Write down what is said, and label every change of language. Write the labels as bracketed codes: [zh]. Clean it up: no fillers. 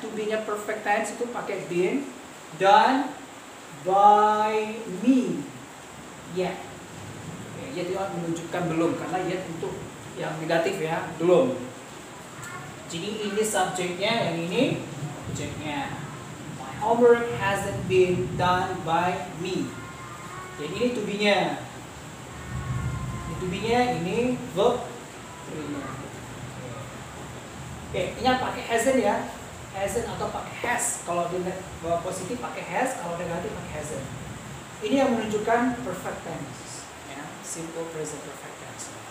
[en] To be-nya perfect tense [id] itu pakai [en] been. Done by me. yet. [id] Yet itu menunjukkan belum, karena yet untuk yang negatif ya, belum. Jadi ini subjeknya, yang ini objeknya. [en] My homework hasn't been done by me. [id] Jadi ini to be-nya. Ini to be-nya, ini verb 3-nya. Oke, ingat pakai hasn't ya. Hasn't atau pakai has. Kalau di positif pakai has, kalau negatif pakai hasn't. Ini yang menunjukkan perfect tense. Ya, simple present perfect tense.